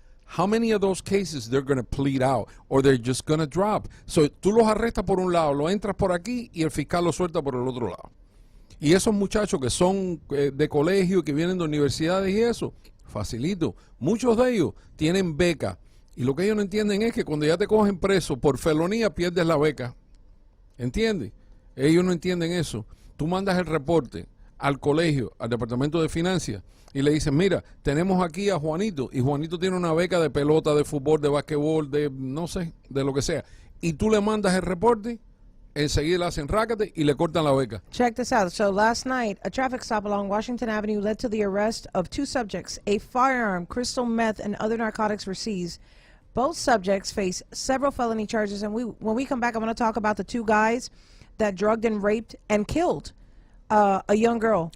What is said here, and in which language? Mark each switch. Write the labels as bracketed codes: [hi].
[en] How many of those cases they're going to plead out or they're just going to drop? [es] So, tú los arrestas por un lado, lo entras por aquí y el fiscal lo suelta por el otro lado. Y esos muchachos que son de colegio, que vienen de universidades y eso, facilito. Muchos de ellos tienen beca. Y lo que ellos no entienden es que cuando ya te cogen preso por felonía, pierdes la beca. ¿Entiendes? Ellos no entienden eso. Tú mandas el reporte al colegio, al departamento de finanzas, y le dicen, mira, tenemos aquí a Juanito, y Juanito tiene una beca de pelota, de fútbol, de basquetbol, de no sé, de lo que sea. Y tú le mandas el reporte, enseguida le hacen rácate y le cortan la beca. [en] Check this out. So last night, a traffic stop along Washington Avenue led to the arrest of 2 subjects. A firearm, crystal meth, and other narcotics were seized. Both subjects face several felony charges, and when we come back, I'm going to talk about the 2 guys that drugged and raped and killed a young girl.